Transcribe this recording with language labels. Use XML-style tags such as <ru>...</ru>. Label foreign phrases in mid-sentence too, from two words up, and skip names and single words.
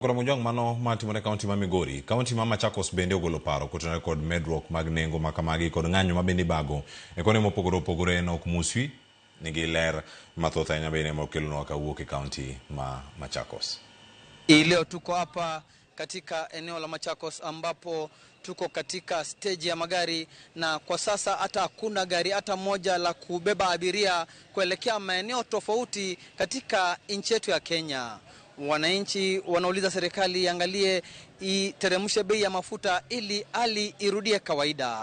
<luo>Kora mojong mano matimore kaunti ma Migori, kaunti ma Machakos bende ogolo paro kutenore kod medruok mag nengo makamagi kod ng'anyo mabende bago e kone mopogore opogore nok muswi nigi ler mathoth ahinya bende mokelonwa kawuok e kaunti ma Machakos.</luo> <sw>Leo tuko hapa katika eneo la Machakos ambapo tuko katika stage ya magari, na kwa sasa hata hakuna gari hata moja la kubeba abiria kuelekea maeneo tofauti katika nchi yetu ya Kenya. Wananchi wanauliza serikali iangalie iteremshe bei ya mafuta ili hali irudie kawaida.</sw>